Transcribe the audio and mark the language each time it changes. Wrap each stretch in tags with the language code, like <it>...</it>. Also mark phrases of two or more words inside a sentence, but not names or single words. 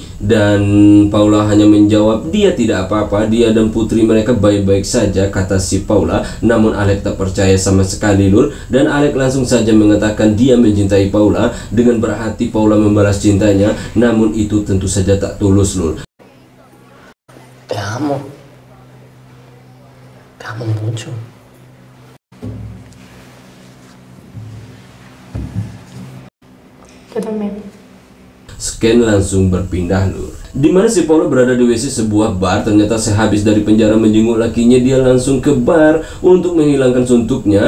<id>Dan Paula hanya menjawab dia tidak apa-apa, dia dan putri mereka baik-baik saja, kata si Paula. Namun Alex tak percaya sama sekali lur, dan Alex langsung saja mengatakan dia mencintai Paula. Dengan berhati Paula membalas cintanya, namun itu tentu saja tak tulus lur.</id> <es>Te amo mucho.</es> <id>Scan langsung berpindah lur. Dimana si Paula berada di WC sebuah bar. Ternyata sehabis dari penjara menjenguk lakinya, dia langsung ke bar untuk menghilangkan suntuknya.</id>